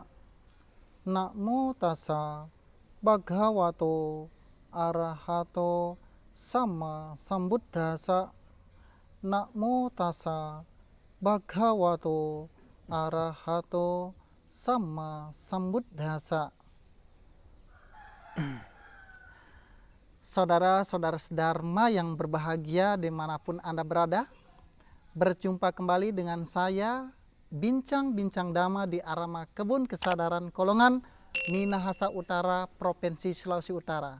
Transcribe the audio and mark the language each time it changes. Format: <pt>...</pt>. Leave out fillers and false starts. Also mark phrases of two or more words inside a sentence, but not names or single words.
<pi>Namo tassa bhagavato arahato sama sambuddhassa. Namo tassa bhagavato arahato sama sambuddhassa.</pi> <id>Saudara-saudara sedharma yang berbahagia dimanapun Anda berada, berjumpa kembali dengan saya, Bincang-Bincang Dhamma di Arama Kebun Kesadaran Kolongan, Minahasa Utara, Provinsi Sulawesi Utara.</id>